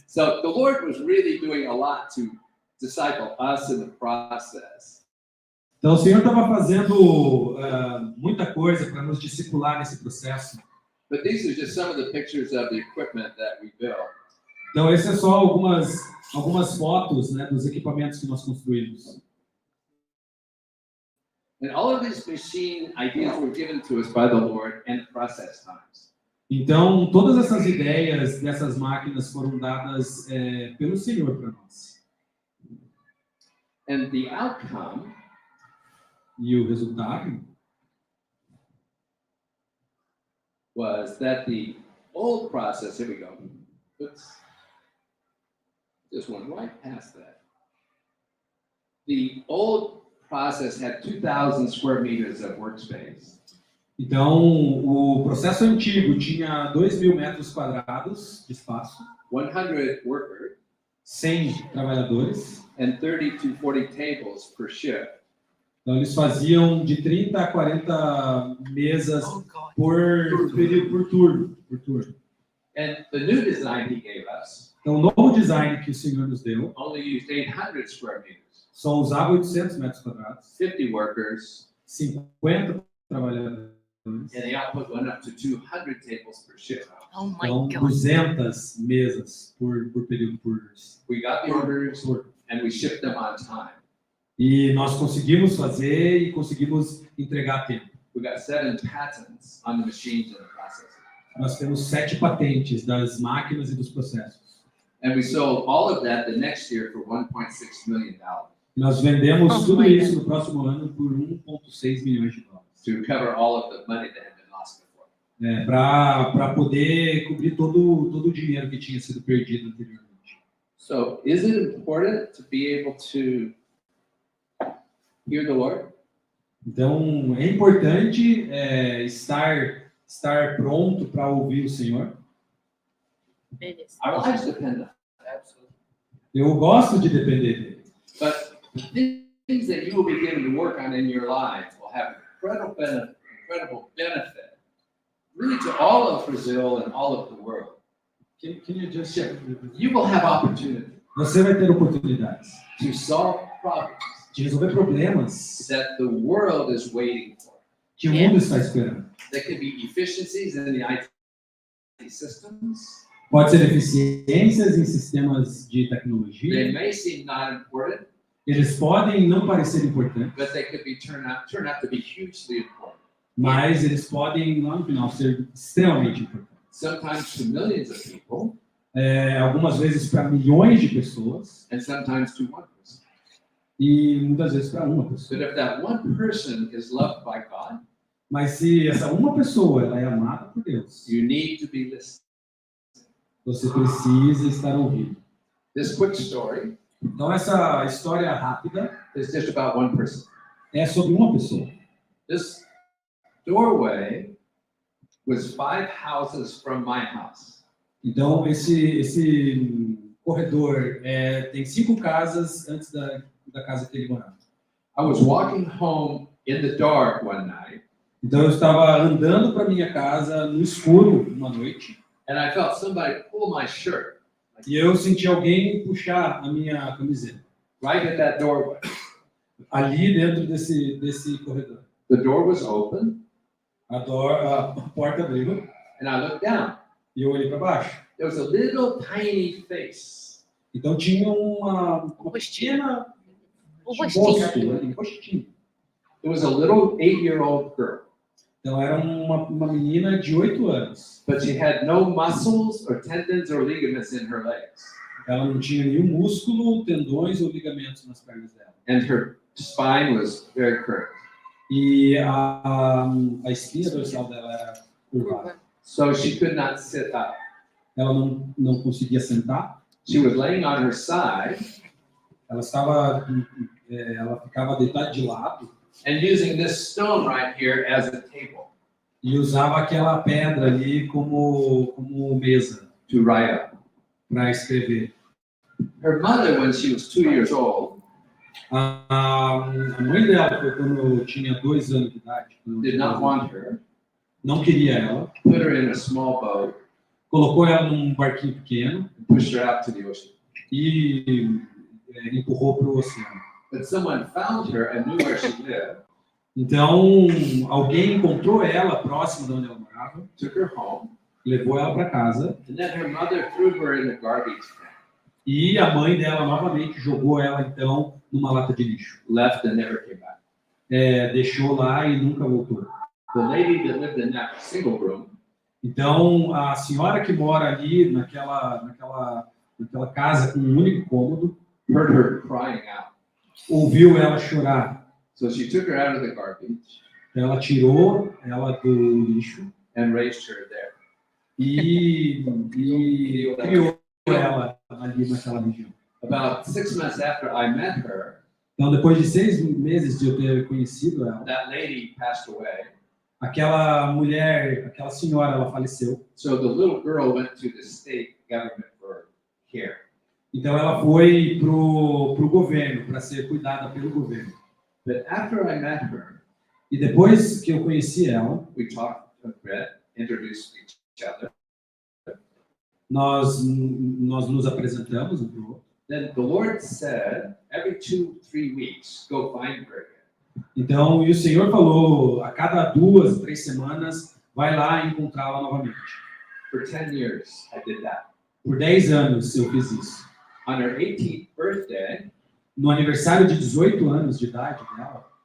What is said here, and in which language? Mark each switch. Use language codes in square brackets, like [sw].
[en] So the Lord was really doing a lot to disciple us in the process. [pt] Então, o Senhor estava fazendo muita coisa para nos discipular nesse processo. [en] But these are just some of the pictures of the equipment that we built. [pt] Então, essas é só algumas fotos, né, dos equipamentos que nós construímos. [en] And all of these machine ideas were given to us by the Lord in process times. [pt] Então, todas essas ideias dessas máquinas foram dadas pelo Senhor para nós. [en] And the outcome [pt] E o resultado [en] was that the old process, here we go. Oops. Just went right past that. The old process had 2,000 square meters of workspace. [pt] Então, o processo antigo tinha 2.000 metros quadrados de espaço, [en] 100 workers, [pt] 100 trabalhadores. [en] and 30 to 40 tables per shift. [pt] Então, eles faziam de 30 a 40 mesas [en] Oh, God. [pt] por período, por turno. [en] And the new design he gave us [pt] Então, o novo design que o Senhor nos deu [en] only used 800 square meters, [pt] só usava 800 metros quadrados, [en] 50 workers, [pt] 50 trabalhadores. [en] and the output went up to 200 tables per shift. Oh, my [pt] Então, [en] God. [pt] 200 mesas por período, [en] We got the orders [pt] por. [en] and we shipped them on time. [pt] E nós conseguimos fazer e conseguimos entregar a tempo. [en] We got 7 patents on the machines and the processes. [pt] Nós temos 7 patentes das máquinas e dos processos. [en] And we sold all of that the next year for $1.6 million [pt] Nós vendemos [en] Oh, [pt] tudo [en] my [pt] isso no próximo ano por 1,6 milhões de dólares. [en] to cover all of the money that had been lost before. [pt] Para poder cobrir todo o dinheiro que tinha sido perdido anteriormente. [en] So, is it important to be able to hear the Lord? [pt] Então, é importante estar pronto para ouvir o Senhor. [en] It is. Our lives depend on it. Absolutely. [pt] Eu gosto de depender dele. [en] But the things that you will be given to work on in your lives will have incredible benefit, really to all of Brazil and all of the world. Can you just... You will have opportunity [pt] Você vai ter oportunidades [en] to solve problems [pt] de resolver problemas [en] that the world is waiting for. [pt] que o mundo está esperando. [en] There could be efficiencies in the IT systems. [pt] Pode ser eficiências em sistemas de [en] They [pt] tecnologia. [en] may seem not important, [pt] Eles podem não parecer importantes, [en] but they could be turn out to be hugely important. [pt] mas eles podem, lá no final, ser extremamente importantes. [en] Sometimes to millions of people, [pt] Algumas vezes para milhões de pessoas [en] and sometimes to one person. [pt] e muitas vezes para uma pessoa. [en] But if that one person is loved by God, [pt] Mas se essa uma pessoa ela é amada por Deus, [en] you need to be listening. [pt] você precisa estar ouvindo. [en] This quick story [pt] Então essa história rápida [en] is just about one person. [pt] é sobre uma pessoa. [en] This doorway was 5 houses from my house. [pt] Então esse corredor tem 5 casas antes da casa que ele morava. [en] I was walking home in the dark one night, [pt] Então eu estava andando para minha casa no escuro uma noite [en] and I felt somebody pull my shirt [pt] e eu senti alguém puxar a minha camiseta [en] right at that doorway. [pt] ali dentro desse corredor. [en] The door was open, [pt] A porta abriu [en] and I looked down. [pt] e eu olhei para baixo. [en] There was a little tiny face. [pt] Então tinha uma pequena O rosto, rostinho. um rostinho. [en] It was a little 8-year-old girl, [pt] Então era uma menina de 8 anos. [en] but she had no muscles or tendons or ligaments in her legs, [pt] Ela não tinha nenhum músculo, tendões ou ligamentos nas pernas dela. [en] and her spine was very curved. [pt] E a espinha dorsal dela era curvada. [en] So she could not sit up. [pt] Ela não conseguia sentar. [en] She was laying on her side [pt] Ela ficava deitada de lado [en] and using this stone right here as a table [pt] e usava aquela pedra ali como mesa [en] to write up. [pt] para escrever. [en] Her mother, when she was 2 years old, [pt] A mãe dela, foi quando eu tinha 2 anos de idade, [en] did not want her, [pt] não queria ela, [en] put her in a small boat, [pt] colocou ela num barquinho pequeno [en] and pushed her out to the ocean. [pt] e empurrou para o oceano. [en] But someone found her and knew where she lived, [pt] Então, alguém encontrou ela próximo de onde ela morava, [en] took her home, [pt] levou ela para casa [en] and then her mother threw her in the garbage can. [pt] e a mãe dela novamente jogou ela, então, numa lata de lixo. [en] Left and never came back. [pt] Deixou lá e nunca voltou. [en] The lady that lived in that single room [pt] Então, a senhora que mora ali naquela casa com um único cômodo, [en] heard her crying out. [pt] ouviu ela chorar. [en] So she took her out of the garbage [pt] Então, ela tirou ela do lixo [en] and raised her there. [pt] e criou ela ali naquela região. [en] About 6 months after I met her, [pt] Então, depois de 6 meses de eu ter conhecido ela, [en] that lady passed away. [pt] aquela mulher, aquela senhora, ela faleceu. [en] So the little girl went to the state government for care. [pt] Então, ela foi pro governo, para ser cuidada pelo governo. [en] But after I met her, [pt] E depois que eu conheci ela, [en] we talked a bit, introduced each other. [pt] nós nos apresentamos um para o outro. [en] Then the Lord said, every 2-3 weeks, go find her again. [pt] Então, e o Senhor falou, a cada 2, 3 semanas, vai lá encontrá-la novamente. [en] For 10 years, I did that. [pt] Por 10 anos eu fiz isso. [en] On her 18th birthday, [pt] No aniversário de 18 anos de idade dela,